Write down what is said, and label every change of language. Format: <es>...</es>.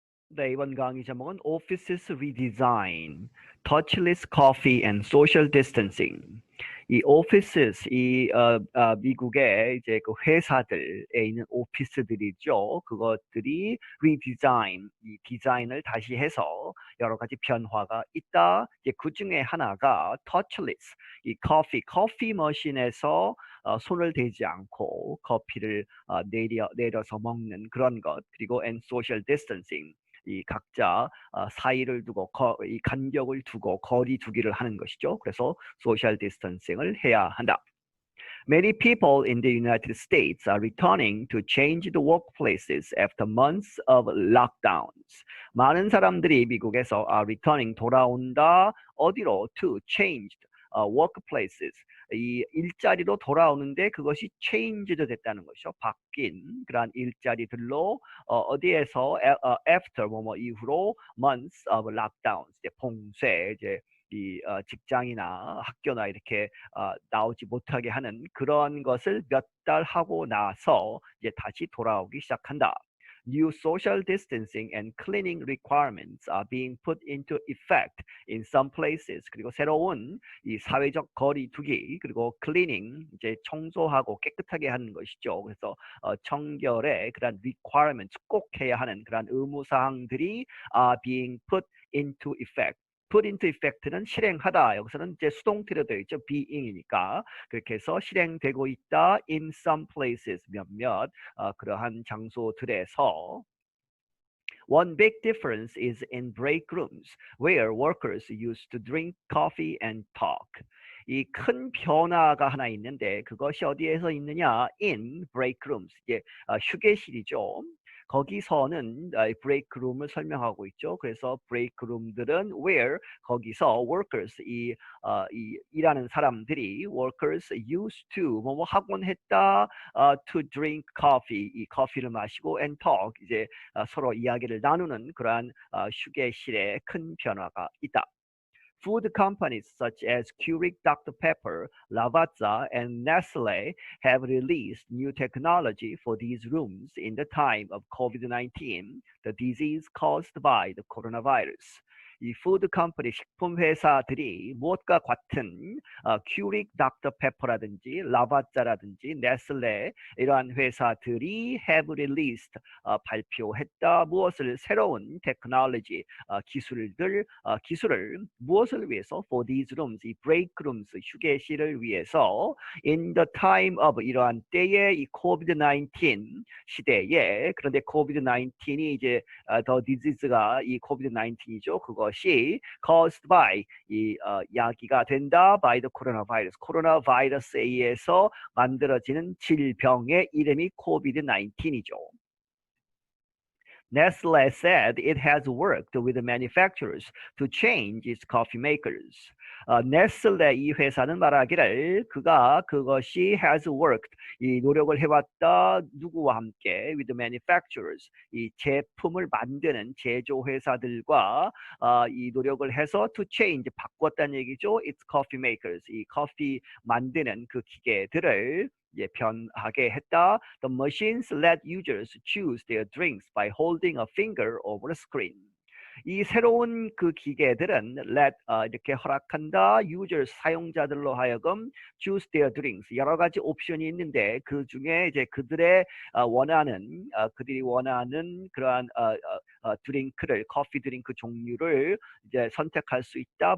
<ko>네, 이번 강의 제목은</ko> <en>Offices Redesign, Touchless Coffee and Social Distancing.</en> <ko>이 offices, 미국의 이제 그 회사들에 있는 오피스들이죠. 그것들이 redesign, 이 디자인을 다시 해서 여러 가지 변화가 있다. 이제 그 중에 하나가 touchless, 이 커피 머신에서 손을 대지 않고 커피를 내려서 먹는 그런 것. 그리고</ko> <en>and social distancing.</en> <ko>이 각자 사이를 두고 이 간격을 두고 거리 두기를 하는 것이죠. 그래서 소셜 디스턴싱을 해야 한다.</ko> <en>Many people in the United States are returning to changed workplaces after months of lockdowns.</en> <ko>많은 사람들이 미국에서 returning 돌아온다. 어디로?</ko> <en>To changed workplaces.</en> <ko>이 일자리로 돌아오는데 그것이 changed 됐다는 것이죠. 바뀐 그러한 일자리들로 어디에서 after 이후로</ko> <en>months of lockdowns.</en> <ko>이제 봉쇄 이제 이 직장이나 학교나 이렇게 나오지 못하게 하는 그런 것을 몇 달 하고 나서 이제 다시 돌아오기 시작한다.</ko> <en>New social distancing and cleaning requirements are being put into effect in some places.</en> <ko>그리고 새로운 이 사회적 거리 두기 그리고 cleaning 이제 청소하고 깨끗하게 하는 것이죠. 그래서 청결의 그런 requirements 꼭 해야 하는 그런 의무 사항들이</ko> <en>are being put into effect. put into effect</en> <ko>는 실행하다. 여기서는 이제 수동태로 되어 있죠. being이니까. 그렇게 해서 실행되고 있다.</ko> <en>in some places</en> <ko>몇몇 그러한 장소들에서</ko> <en>One big difference is in break rooms, where workers used to drink coffee and talk.</en> <ko>이 큰 변화가 하나 있는데 그것이 어디에서 있느냐?</ko> <en>In break rooms.</en> <ko>이게 휴게실이죠. 거기서는 브레이크 룸을 설명하고 있죠. 그래서 브레이크 룸들은 where 거기서 workers 이 일하는 사람들이</ko> <en>workers used to</en> <ko>뭐 하곤 했다</ko> <en>to drink coffee</en> <ko>이 커피를 마시고</ko> <en>and talk</en> <ko>이제 서로 이야기를 나누는 그러한 휴게실에 큰 변화가 있다.</ko> <en>Food companies such as Keurig Dr. Pepper, Lavazza, and Nestle have released new technology for these rooms in the time of COVID-19, the disease caused by the coronavirus.</en> <ko>이 푸드 컴퍼니 식품 회사들이 무엇과 같은 큐릭 닥터 페퍼라든지 라바짜라든지 네슬레 이러한 회사들이</ko> <en>have released</en> <ko>발표했다. 무엇을 새로운 테크놀로지 기술을 무엇을 위해서</ko> <en>for these rooms</en> <ko>이 break rooms 휴게실을 위해서</ko> <en>in the time of</en> <ko>이러한 때에 이 COVID-19 시대에 그런데 COVID-19이 이제 the disease가 이 COVID-19이죠. 그것이</ko> <en>caused by</en> <ko>이 야기가 된다</ko> <en>by the coronavirus</en> <ko>코로나 바이러스에 의해서 만들어지는 질병의 이름이 COVID-19이죠.</ko> <en>Nestle said it has worked with the manufacturers to change its coffee makers.</en> <ko>네슬레 이 회사는 말하기를 그것이</ko> <en>has worked</en> <ko>이 노력을 해왔다 누구와 함께</ko> <en>with the manufacturers</en> <ko>이 제품을 만드는 제조 회사들과 이 노력을 해서</ko> <en>to change</en> <ko>바꿨다는 얘기죠.</ko> <en>Its coffee makers</en> <ko>이 커피 만드는 그 기계들을 변하게 했다.</ko> <en>The machines let users choose their drinks by holding a finger over a screen.</en> <ko>이 새로운 그 기계들은 이렇게 허락한다. users 사용자들로 하여금</ko> <en>choose their drinks</en> <ko>여러 가지 옵션이 있는데 그 중에 이제 그들이 원하는 그러한 드링크를 커피 드링크 종류를 이제 선택할 수 있다.</ko>